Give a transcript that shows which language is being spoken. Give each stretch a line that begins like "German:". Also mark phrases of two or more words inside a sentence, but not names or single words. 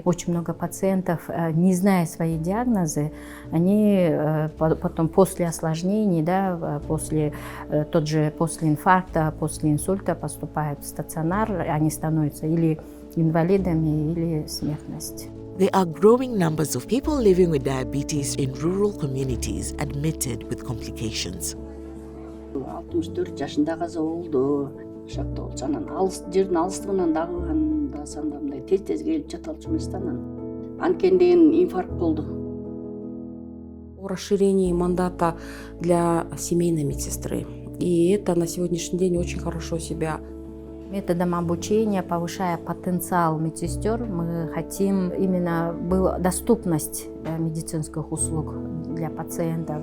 Russian: Очень много пациентов, не зная свои диагнозы, они потом после осложнений, да, после инфаркта, после инсульта поступают в стационар, они становятся или инвалидами, или смертность.
English: There are growing numbers of people living with diabetes in rural communities admitted with complications.
Kyrgyz: 64 жашында каза болду. Шакта болчу анан жердин алыстыгынан дагы анда санда мындай тез келип жата алчу эмес да анан. Анткени инфаркт болду.
Russian: О расширении мандата для семейной медсестры. И это на сегодняшний день очень хорошо себя. Методом обучения, повышая потенциал медсестер, мы хотим именно была доступность медицинских услуг для пациентов.